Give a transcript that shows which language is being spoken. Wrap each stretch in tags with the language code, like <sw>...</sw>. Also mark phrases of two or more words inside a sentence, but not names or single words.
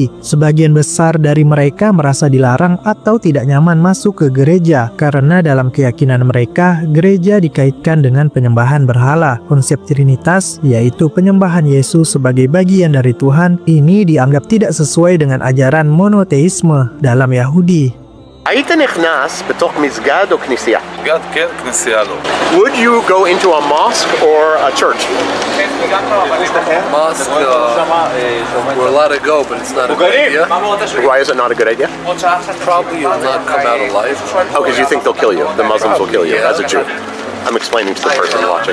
<id>Sebagian besar dari mereka merasa dilarang atau tidak nyaman masuk ke gereja karena dalam keyakinan mereka, gereja dikaitkan dengan penyembahan berhala. Konsep Trinitas, yaitu penyembahan Yesus sebagai bagian dari Tuhan, ini dianggap tidak sesuai dengan ajaran monoteisme dalam Yahudi.</id> <he>היית נכנס בתוך מסגד או כנסייה? מסגד כן, כנסייה לא.</he> <en>Would you go into a mosque or a church? Mosque, we're allowed to go, but it's not a good idea. Why is it not a good idea? Probably you'll not come out alive. Oh, because you think they'll kill you. The Muslims will kill you as a Jew. I'm explaining to the person watching.</en>